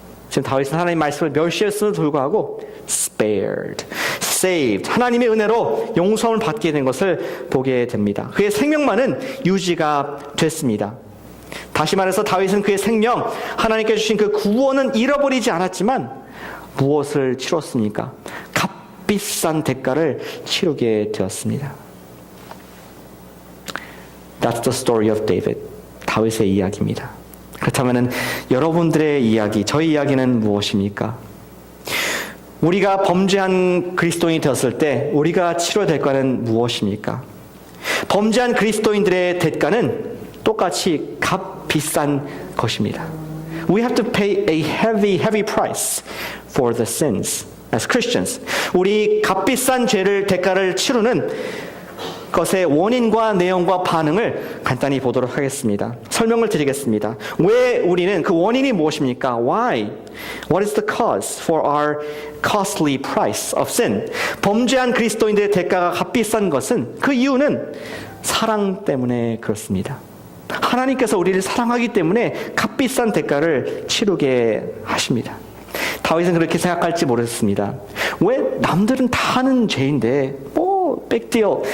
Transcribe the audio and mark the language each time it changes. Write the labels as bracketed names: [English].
[Korean] 지금 다윗은 하나님의 말씀을 멸시했음에도 불구하고 [English] spared, saved, [Korean] 하나님의 은혜로 용서를 받게 된 것을 보게 됩니다. 그의 생명만은 유지가 됐습니다. 다시 말해서 다윗은 그의 생명, 하나님께 주신 그 구원은 잃어버리지 않았지만 무엇을 치렀습니까? 값비싼 대가를 치르게 되었습니다. [English] That's the story of David. [Korean] 다윗의 이야기입니다. 그렇다면 여러분들의 이야기, 저희 이야기는 무엇입니까? 우리가 범죄한 그리스도인이 되었을 때 우리가 치러야 될 대가는 무엇입니까? 범죄한 그리스도인들의 대가는 똑같이 값비싼 것입니다. [English] We have to pay a heavy price for the sins as Christians. [Korean] 우리 값비싼 죄를 대가를 치르는 것의 원인과 내용과 반응을 간단히 보도록 하겠습니다. 설명을 드리겠습니다. 왜 우리는 그 원인이 무엇입니까? [English] Why? What is the cause for our costly price of sin? [Korean] 범죄한 그리스도인들의 대가가 값비싼 것은 그 이유는 사랑 때문에 그렇습니다. 하나님께서 우리를 사랑하기 때문에 값비싼 대가를 치르게 하십니다. 다윗은 그렇게 생각할지 모르겠습니다. 왜 남들은 다 하는 죄인데 [English] big deal.